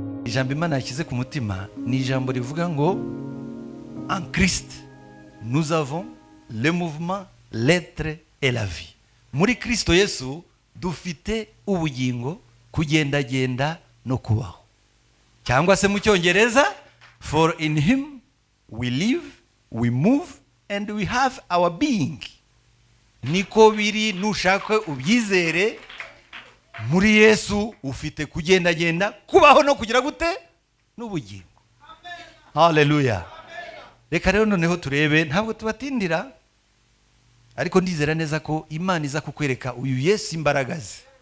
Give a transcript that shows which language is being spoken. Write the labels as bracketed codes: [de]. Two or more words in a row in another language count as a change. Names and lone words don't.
[rw] ijambo Imana yashyize ku mutima ni ijambo rivuga ngo [fr] en Christ nous avons le mouvement, l'être et la vie. [rw] Muri Kristo Yesu dufite ubugingo, kugendagenda no kubaho. Cyangwa se mu Cyongereza, [en] for in him we live, we move and we have our being. [rw] Niko biri, nushaka ubyizere, muri Yesu ufite kugendagenda, kubaho no kugira gute n'ubugingo. Hallelujah. Reka rero noneho turebe, ntabwo tubatindira, ariko ndizera neza ko Imana iza kukwereka uyu Yesu imbaraga ze.